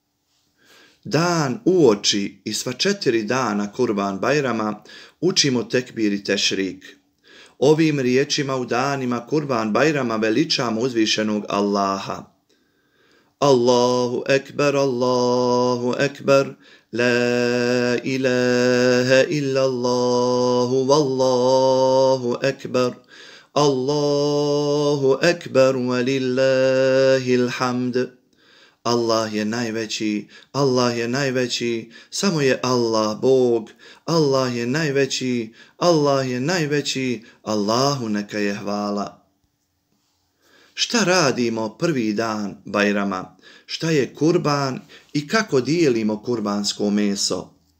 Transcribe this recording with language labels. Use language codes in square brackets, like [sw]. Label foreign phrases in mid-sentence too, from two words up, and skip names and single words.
[bs] Dan uoči i sva 4 dana Kurban Bajrama učimo tekbir i tešrik. Ovim riječima u danima Kurban Bajrama veličamo uzvišenog Allaha. [ar] الله أكبر الله أكبر, لا إله إلا الله والله أكبر الله أكبر ولله الحمد. [bs] Allah je najveći, Allah je najveći, samo je Allah Bog, Allah je najveći, Allah je najveći, Allahu neka je hvala. Šta radimo prvi dan Bajrama? Šta je kurban i kako dijelimo kurbansko meso?